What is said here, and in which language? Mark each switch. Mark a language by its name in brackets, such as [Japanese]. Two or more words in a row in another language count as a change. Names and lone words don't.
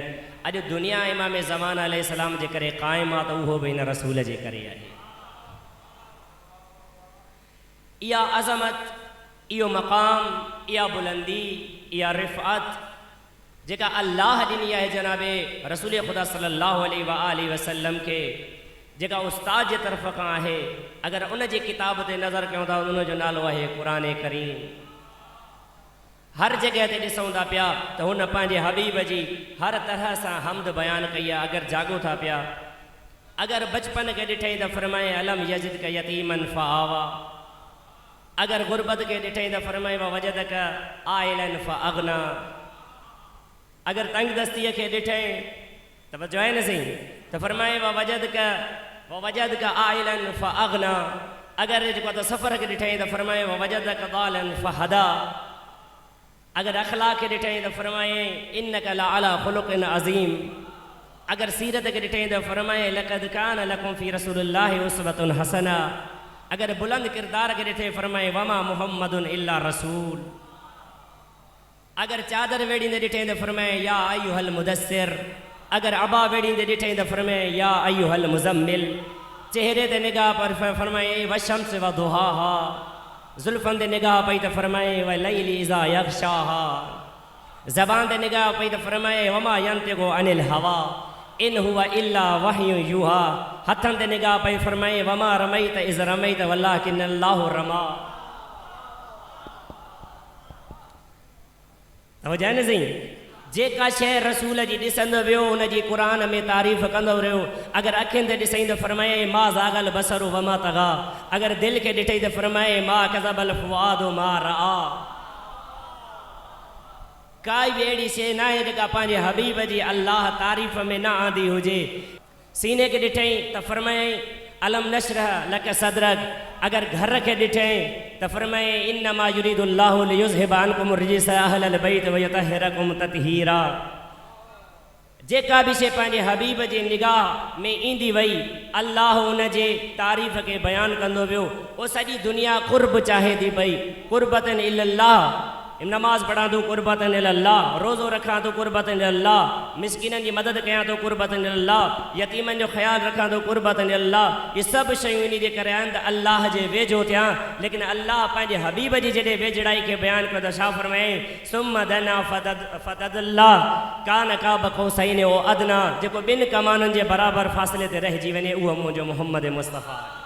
[Sindhi] अॼु दुनिया इमाम ज़मान अलैहिस्सलाम जे करे क़ाइम आहे त उहो बि हिन रसूल जे करे आहे। इहा अज़मत, इहो मक़ाम, इहा बुलंदी, इहा रिफ़अत जेका अल्लाह ॾिनी आहे जनाबे रसूल ख़ुदा [Arabic] صلى الله عليه وآله وسلم [Sindhi] खे, जेका उस्ताद जे तरफ़ खां आहे। अगर उन जी किताब ते नज़र कयूं था उन जो नालो आहे क़ुरान करीम। हर जगह ते ॾिसूं था पिया त हुन पंहिंजे हबीब जी हर तरह सां हमद बयान कई आहे। अगर जागो था पिया, अगर बचपन के ॾिठई त फरमाए [Arabic] ألم يجدك يتيما فآوى, [Sindhi] अगर गुरबत के ॾिठई त फरमाए [Arabic] وجدك عائلا فأغنى, [Sindhi] अगर तंग दस्तीअ खे ॾिठई त जो आहे न सही त फरमाए वजदक [Arabic] عائلا فأغنى, [Sindhi] अगर जेको त सफ़र के ॾिठई त फरमाए [Arabic] وجدك ضالا فهدى, [Sindhi] अगर अखलाक के ॾिठई त फरमाए [Arabic] إنك لعلى خلق عظيم, [Sindhi] अगर सीरत के ॾिठई त फरमाए [Arabic] لقد كان لكم في رسول الله أسوة حسنة, [Sindhi] अगर बुलंद किरदार के ॾिठे फरमाए [Arabic] وما محمد إلا رسول, [Sindhi] अगर चादर वेड़ींदे ॾिठे त फरमाए [Arabic] يا أيها المدثر, [Sindhi] अगर अबा वेड़ींदे ॾिठे त फरमाए [Arabic] يا أيها المزمل, [Sindhi] चेहरे ते निगाह पर फरमाए [Arabic] والشمس وضحاها [Sindhi] जुल्फन ते निगाह पई त फरमाए [Arabic] والليل إذا يغشاها, [Sindhi] ज़बान ते निगाह पई त फरमाए [Arabic] وما ينطق عن الهوى إن هو إلا وحي يوحى, [Sindhi] हथन ते निगाह पई फरमाए [Arabic] وما رميت إذ رميت ولكن الله رمى. [Sindhi] तवज्जो न सही, जेका शइ रसूल जी ॾिसंदो वियो उन जी क़ुरान में तारीफ़ कंदो रहियो। अगरि अखियुनि ते ॾिसई त फरमाए [Arabic] ما زاغ البصر وما طغى, [Sindhi] अगरि दिलि खे ॾिठई त फरमाए [Arabic] ما كذب الفؤاد ما رأى. [Sindhi] काई बि अहिड़ी शइ न आहे जेका पंहिंजे हबीब जी अल्लाह तारीफ़ में न आंदी हुजे। सीने खे ॾिठई त फरमाए [Arabic] ألم نشرح لك صدرك, [Sindhi] अगर घर के ॾिठई त फरमाए [Arabic] إنما يريد الله ليذهب عنكم الرجس أهل البيت ويطهركم تطهيرا. [Sindhi] जेका भी शइ पंहिंजे हबीब जे निगाह में ईंदी वई अल्लाह उन जे तारीफ़ के बयान कंदो वियो। वो सॼी दुनिया कुर्ब चाहे थी पई, [Arabic] قربة إلى الله, [Sindhi] नमाज पढ़ा तो [Arabic] قربة إلى الله, [Sindhi] रोज़ो रखा तो [Arabic] قربة إلى الله, [Sindhi] मिस्किननि जी मदद कयां तो [Arabic] قربة إلى الله, [Sindhi] यतीमनि जो ख़्यालु रखां तो [Arabic] قربة إلى الله. [Sindhi] ये सभु शयूं इन जे करे आहिनि त अल्लाह जे वेझो थियां। लेकिन अल्लाह पंहिंजे हबीब जी जॾहिं वेझड़ाई खे बयानु कयो त छा फरमाए [Arabic] ثم دنا فتدلى كان قاب قوسين أو أدنى, [Sindhi] जेको ॿिनि कमाननि जे बराबरि फ़ासिले ते रहिजी वञे उहो मुंहिंजो मुहम्मद मुस्तफ़ा।